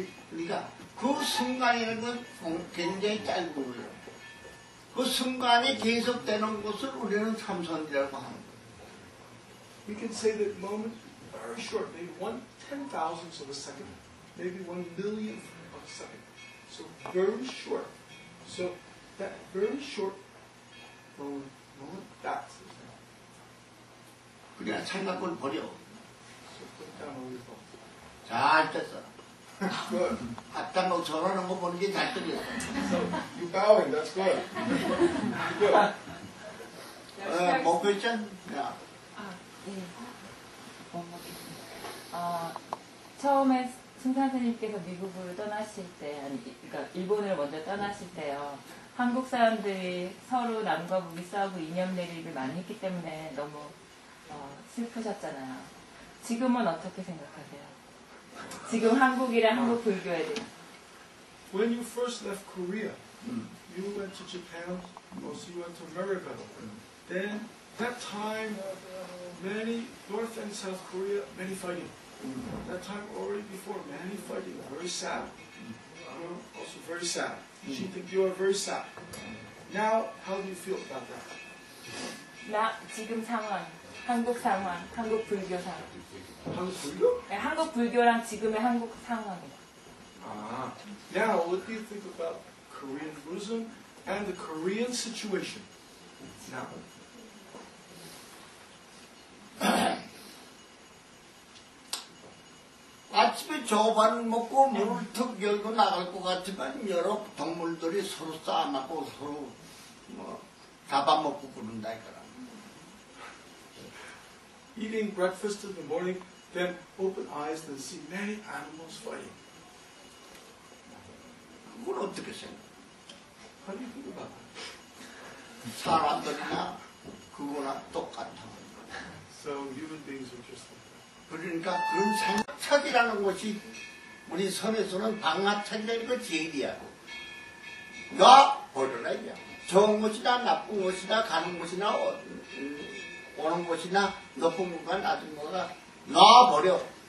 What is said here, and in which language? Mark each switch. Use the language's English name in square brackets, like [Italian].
[Korean] 그러니까 그 순간이라는 건 굉장히 짧은 거예요. 그 순간이 계속되는 것을 우리는 참선이라고 하는 거예요. [English] We can say that moment, very short, maybe 1/10,000th of a second, maybe 1/1,000,000th of a second. So very short. So that very short moment, that's the thing. [Korean] 그냥 생각을 버려. [English] So put down all your thoughts. [Korean] 잘 됐어. [English] Good. [Korean] 아까 너 저러는 거 보는 게 잘 들렸어. [English] So you bowing, that's good. Good. [Korean] 뭐 question? 야. 처음에 승산 스님께서 미국으로 떠나실 때, 그러니까 일본을 먼저 떠나실 때요. 한국 사람들이 서로 남과 북이 싸우고 이념 대립을 많이 했기 때문에 너무 슬프셨잖아요. 지금은 어떻게 생각하세요? 지금 한국이랑 한국 불교에 대해. [English] When you first left Korea, you went to Japan, also you went to America. Then that time, many North and South Korea, many fighting. That time already before, many fighting, very sad. You know, also very sad. She think you are very sad. Now, how do you feel about that? [Korean] 지금 상황, 한국 상황, 한국 불교 상황. 한국 불교? 네, 한국 불교랑 지금의 한국 상황이요. [English] Now, what do you think about Korean Buddhism and the Korean situation? Now. [Korean] 아침에 저반 먹고 물을 턱 열고 나갈 것 같지만 여러 동물들이 서로 싸움하고 서로 잡아먹고 그런다 이거라. [English] Eating breakfast in the morning, then open eyes and see many animals fighting. [Korean] 그걸 어떻게 생각해? [English] How do you think about that? [Korean] 사람들이나 그거나 똑같아. [English] So human beings are just like that. [Korean] 그러니까 그런 생각이라는 것이 우리 선에서는 방아착이라는 거 제일이야. 놔 버려라 이게. 좋은 것이나 나쁜 것이나 가는 것이나 오는 것이나 높은 것과 낮은 것과 놔버려.